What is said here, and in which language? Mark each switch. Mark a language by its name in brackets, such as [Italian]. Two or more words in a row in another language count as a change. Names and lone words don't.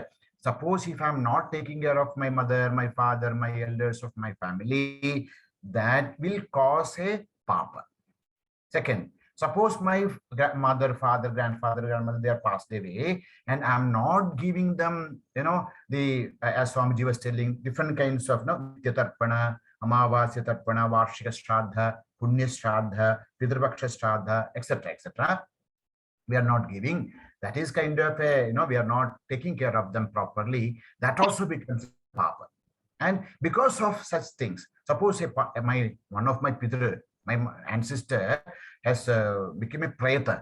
[English] Suppose if I'm not taking care of my mother, my father, my elders of my family, that will cause a papa. Second, suppose my mother, father, grandfather, grandmother, they are passed away, and I'm not giving them, as Swamiji was telling, different kinds of [Sanskrit] नित्य तर्पण, अमावस्या तर्पण, वार्षिक श्राद्ध, पुण्य श्राद्ध, पितृपक्ष श्राद्ध, [English] etc., etc. We are not giving. That is kind of we are not taking care of them properly. That also becomes papa. And because of such things, suppose one of my Pitr, my ancestor has become a preta.